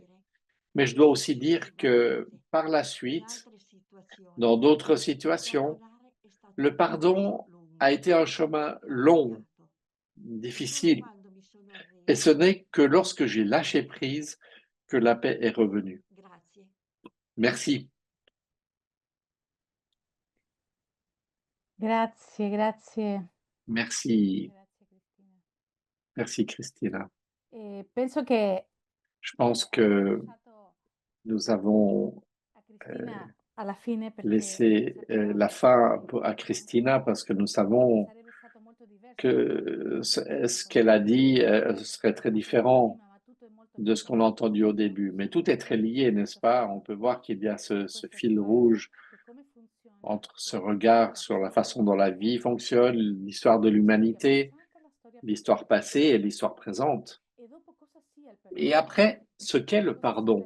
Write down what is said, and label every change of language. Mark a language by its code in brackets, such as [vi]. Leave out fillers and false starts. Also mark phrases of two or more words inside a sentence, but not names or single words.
[fr] Mais je dois aussi dire que par la suite, dans d'autres situations, le pardon a été un chemin long, difficile, et ce n'est que lorsque j'ai lâché prise que la paix est revenue. Merci. [it] Grazie, grazie. [fr] Merci. [it] Grazie, Cristina. [fr] Merci, Christina. [it] Penso che [fr] Je pense que nous avons [it] a Cristina alla fine perché [fr] laissé la fin à Christina parce que nous savons [it] sarebbe stato molto diverso [fr] que ce qu'elle a dit serait très différent [it] prima, ma tutto è molto [fr] de ce qu'on a entendu au début. Mais tout est très lié, n'est-ce pas? On peut voir qu'il y a ce fil rouge entre ce regard sur la façon dont la vie fonctionne, l'histoire de l'humanité, l'histoire passée et l'histoire présente. Et après, ce qu'est le pardon?